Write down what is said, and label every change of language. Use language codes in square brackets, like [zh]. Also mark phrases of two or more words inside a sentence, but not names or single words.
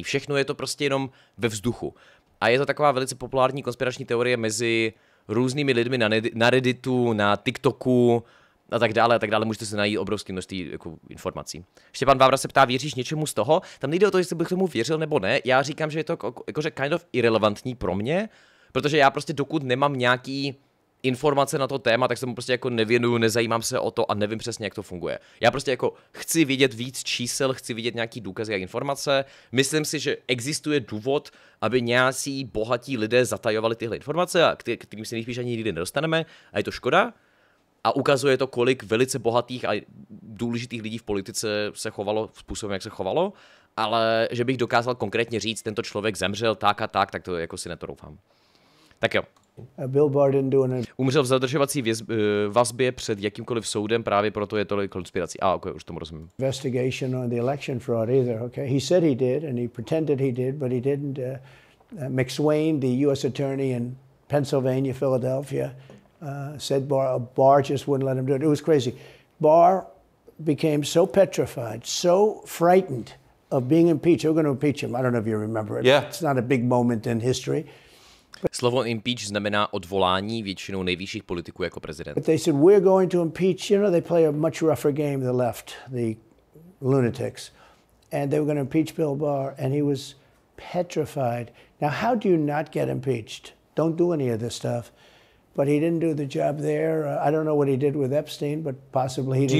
[cs] Všechno je to prostě jenom ve vzduchu. A je to taková velice populární konspirační teorie mezi různými lidmi na Redditu, na TikToku a tak dále, můžete se najít obrovské množství jako informací. Štěpán Vávra se ptá, věříš něčemu z toho? Tam nejde o to, jestli bych tomu věřil nebo ne, já říkám, že je to jakože [en] kind of [cs] irrelevantní pro mě, protože já prostě dokud nemám nějaký informace na to téma, tak se mu prostě jako nevěnuju, nezajímám se o to a nevím přesně, jak to funguje. Já prostě jako chci vidět víc čísel, chci vidět nějaký důkazy a informace. Myslím si, že existuje důvod, aby nějací bohatí lidé zatajovali tyhle informace, a kterým se nejspíš ani nikdy nedostaneme, a je to škoda. A ukazuje to, kolik velice bohatých a důležitých lidí v politice se chovalo způsobem, jak se chovalo, ale že bych dokázal konkrétně říct, tento člověk zemřel tak a tak to jako si netoufám. Tak jo. [en] Bill Barr didn't do an... [cs] Umřel v zadržovací vazbě před jakýmkoliv soudem, právě proto je tolik konspirací. Okay, už tomu rozumím. [en] Investigation on the election fraud either, okay? He said he did, and he pretended he did, but he didn't. McSwain, the U.S. attorney in Pennsylvania, Philadelphia, said Barr just wouldn't let him do it. It was crazy. Barr became so petrified, so frightened of being impeached. We're going to impeach him. I don't know if you remember it. Yeah. It's not a big moment in history. [cs] Slovo impeach znamená odvolání většinou nejvyšších politiků jako prezident. [en] But they said, we're going to impeach. You know, they play a much rougher game, the left, the lunatics. And they were going to impeach Bill Barr, and he was petrified. Now, how do you not get impeached? Don't do any of this stuff. But he didn't do the job there. I don't know what he did with Epstein, but possibly he didn't.